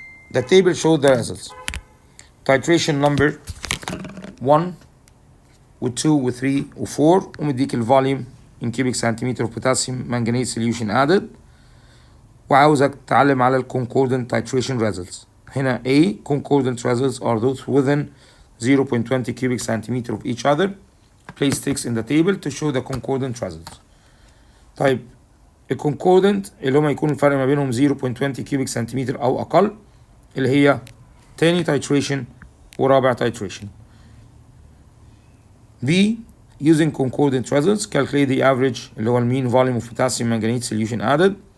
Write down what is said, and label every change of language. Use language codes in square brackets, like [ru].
[en] The table shows the results. Titration number 1 with 2 with 3 و 4 ومديك الفوليوم in cubic centimeter of potassium manganate solution added وعاوزك تعلم على concordant titration results. هنا A concordant results are those within 0.20 cubic centimeter of each other. Place ticks in the table to show the concordant results. [ar] طيب الكونكوردنت اللي هما يكون الفرق ما بينهم 0.20 كيوبيك سنتيمتر او اقل اللي هي تاني تايتريشن ورابع تايتريشن. [en] B using concordant results calculate the average اللي هو المين volume of potassium manganate solution added.